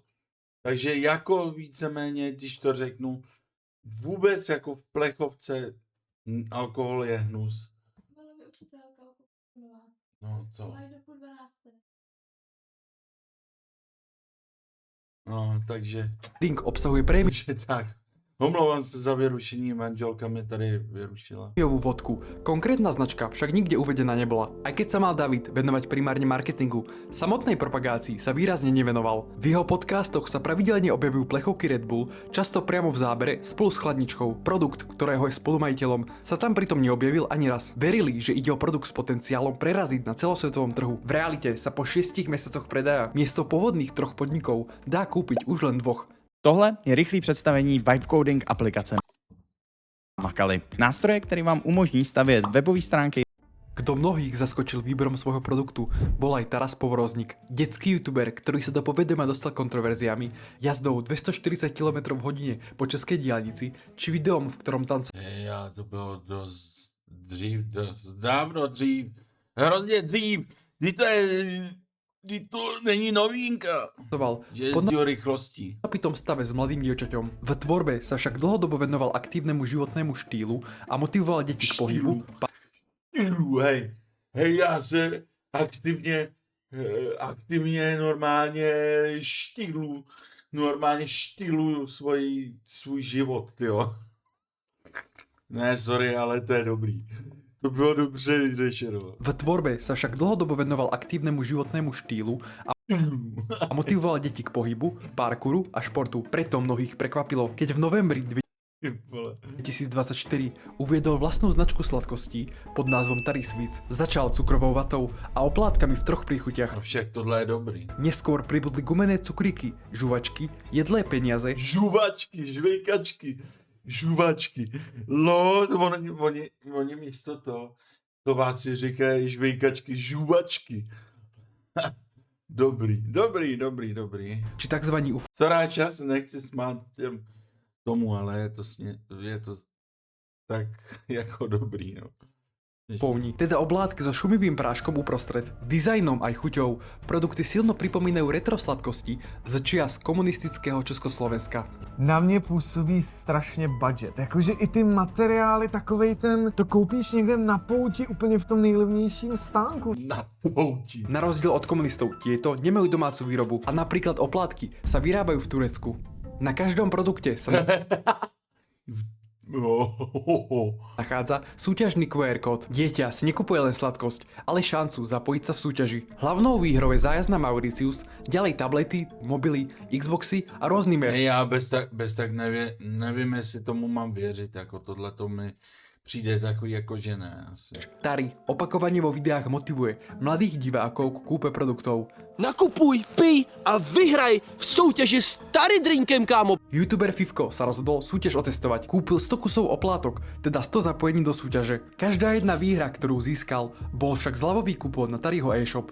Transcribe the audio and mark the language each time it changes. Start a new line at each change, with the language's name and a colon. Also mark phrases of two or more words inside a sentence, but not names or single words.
Czech: Takže jako víceméně, když to řeknu, vůbec jako v plechovce alkohol je hnus. Byla by učitelka alkoholová. No co? Mají do půl 12. No, takže
Slovak: drink obsahuje prémiovú takže tak.
Czech: Omlouvám se za vyrušení, manželka mě tady vyrušila.
Slovak: vodku. Konkrétna značka však nikde uvedená nebola. Aj keď sa mal David venovať primárne marketingu, samotnej propagácii sa výrazne nevenoval. V jeho podcastoch sa pravidelne objavujú plechovky Red Bull, často priamo v zábere spolu s chladničkou. Produkt, ktorého je spolumajiteľom, sa tam pritom neobjavil ani raz. Verili, že ide o produkt s potenciálom preraziť na celosvetovom trhu. V realite sa po 6 mesiacoch predaja miesto pôvodných 3 podnikov dá kúpiť už len 2.
Czech: Tohle je rychlý představení
English: Vibe Coding
Czech: aplikace Makali. Nástroje, který vám umožní stavět webové stránky.
Slovak: Kto mnohých zaskočil výberom svojho produktu, bol aj Taras Povorozník, detský youtuber, ktorý sa do povedomia dostal kontroverziami, jazdou 240 km v hodine po českej diaľnici, či videom, v ktorom tancuje
Czech: Já to bylo dost dávno dřív. Hrozně dřív. To není novinka. Že jezdí o rychlosti.
Slovak: napitom stave s mladým dievčaťom. V tvorbe sa však dlhodobo venoval aktívnemu životnému štýlu a motivoval deti k pohybu,
Czech: Hej, já se aktivně normálně štýlu normálně štýluju svůj život, tyjo. Ne, sorry, ale to je dobrý. To bylo dobře řečeno.
Slovak: V tvorbe sa však dlhodobo venoval aktívnemu životnému štýlu a motivoval deti k pohybu, parkouru a športu. Preto mnohých prekvapilo, keď v novembri
Czech: Ty vole.
Slovak: 2024 uviedol vlastnú značku sladkostí pod názvom Tari Sweets. Začal cukrovou vatou a oplátkami v 3 príchutiach.
Czech: Však tohle je dobrý.
Slovak: Neskôr pribudli gumené cukríky, žuvačky, jedlé peniaze, Žuvačky,
Czech: žvejkačky, žuvačky. Oni místo toho Slováci říkají žvejkačky, žuvačky. Dobrý.
Slovak: či tzv.
Czech: Co čas, nechci smát tomu, ale je to tak jako dobrý, no.
Slovak: Ufovní, teda oblátky so šumivým práškom uprostred. Dizajnom aj chuťou produkty silno pripomínajú retro sladkosti z čias komunistického Československa.
Czech: Na mě působí strašně budget. Jakože i ty materiály, takovej ten, to koupíš někde na pouti úplně v tom nejlevnějším stánku. Na pouti.
Slovak: Na rozdiel od komunistov tieto nemajú domácu výrobu a napríklad oplátky sa vyrábajú v Turecku. Na každom produkte sa nachádza súťažný QR kód. Dieťa si nekupuje len sladkosť, ale šancu zapojiť sa v súťaži. Hlavnou výhrou je zájazd na Mauritius, ďalej tablety, mobily, Xboxy a rôzny merch.
Czech: Já bez tak nevím, jestli tomu mám věřit, jako tohle to mi přijde takový jako že ne asi.
Slovak: Tari opakovane vo videách motivuje mladých divákov k kúpe produktov.
Czech: Nakupuj, pij a vyhraj v soutěži s Tari Drinkem, kámo.
Slovak: YouTuber Fivko sa rozhodol súťaž otestovať. Kúpil 100 kusov oplátok, teda 100 zapojení do súťaže. Každá jedna výhra, ktorú získal, bol však zľavový kupón na Tariho e-shop.